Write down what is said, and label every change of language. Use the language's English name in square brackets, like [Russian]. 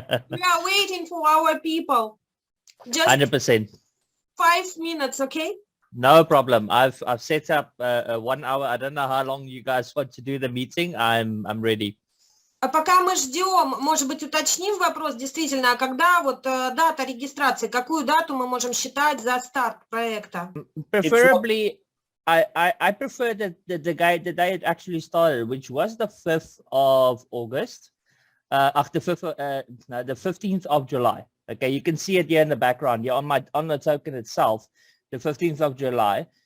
[English] We are waiting for our people. Just 100%. 5 minutes, okay? No problem. I've set up 1 hour. I don't know how long you guys want to do the meeting. I'm ready. [Russian] А пока мы ждем, может быть, уточним вопрос действительно, а когда вот дата регистрации, какую дату мы можем считать за старт проекта? [English] Preferably, I prefer that the day it actually started, which was the 5th of August, after the 15th of July. Okay, you can see it here in the background. Here on the token itself, the 15th of July.